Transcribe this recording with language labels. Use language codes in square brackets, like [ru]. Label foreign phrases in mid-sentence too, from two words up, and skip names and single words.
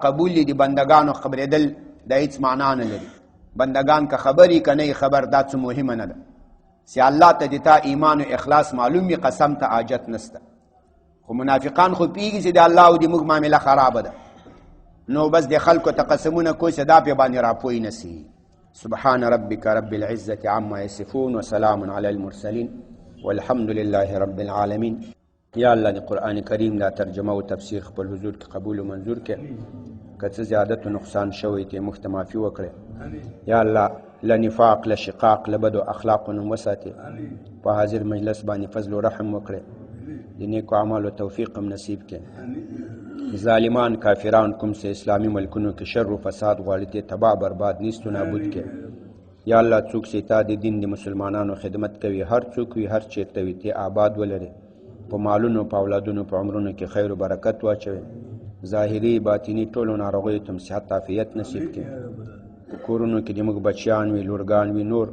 [ps] قبول دي د بندګانو خبرېدل دا هېڅ معنا نه لري بندگان که خبری که نه خبر دا څه مهمه نه ده چې الله ته د تا ایمان او اخلاص معلوم وي قسم ته حاجت نسته خو منافقان خو پوهېږي چې د الله او د موږ معامله خرابه ده نو بس د خلکو ته قسمونه کوي چې دا پې باندې راپوی نه سي [ar] سبحان ربك رب العزة عما يصفون وسلام على المرسلين والحمد لله رب العالمين [ps] یا الله د قرآن کریم دا ترجمه او تفسیر خپل حضور کې قبول او منظور کړي که څه زیادت و نقصان شوی ته موږ ته معافي وکړي یا الله له نفاق له شقاق له بدو اخلاقو نه وساتي په حاضر مجلس باندې فضل و رحم وکړي د نیکو اعمالو توفیق هم نصیب کړي ظالمان کافران کوم سه اسلامي ملکونو کې شر و فساد غواړي ته تباہ برباد نیست و نابود کړي یا الله څوک چې تا د دین د مسلمانانو خدمت کوي هر څوک وي هر چیرته وي ته آباد ولري په مالونو په اولادونو په عمرونو کې خیر و برکت واچوي ظاهري باطني ټولو ناروغیو ته صحت عافیت نصیب کړي په کورونو کې د موږ بچیان وي لورګان وي نور